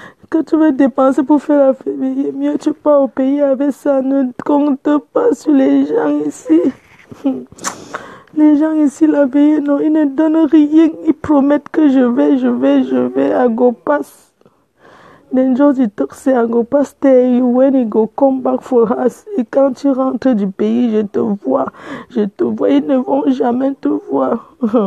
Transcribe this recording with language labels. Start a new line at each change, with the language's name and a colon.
French: Que tu veux dépenser pour faire la veillée, mieux tu pars au pays avec ça. Ne compte pas sur les gens ici. Les gens ici, la veille, non, ils ne donnent rien. Ils promettent que je vais à Gopas.
Nigerian Pidgin: Then just you talk say I go pass there when you go come back for us.
French: Et quand tu rentres du pays, je te vois. Ils ne vont jamais te voir.